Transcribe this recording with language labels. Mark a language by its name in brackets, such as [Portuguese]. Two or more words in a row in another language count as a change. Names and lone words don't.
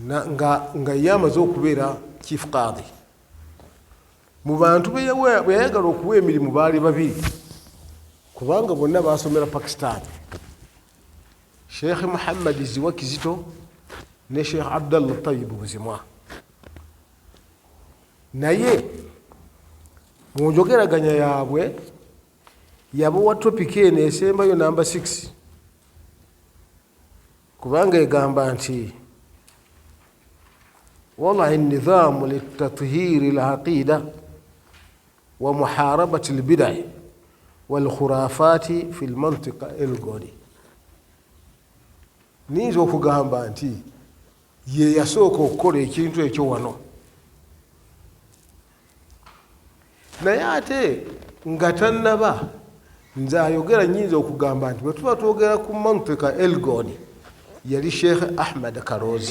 [Ganda] nga ye amaze okubeera chief qadi. Mu bantu bwe yayagala okuwa emirimu baali babiri kubanga bonna basomera Pakistan, Sheikh Muhammad Ziwa Kizito ne Sheikh Abdallah Tayyib Buzimwa. Naye mu njogeraganya yaabwe yabawa topic eno esembayo number 6 kubanga egamba nti [Arabic] وضع النظام للتطهير العقيدة ومحاربة البدع والخرافات في المنطقة الغودي. [Ganda] Ninza okugamba nti ye yasooka okukola ekintu ekyo wano, naye ate nga tannaba nze ayogera nyinza okugamba nti bwe tuba twogera ku mantika elgoni yali Sheikh Ahmad Karozi.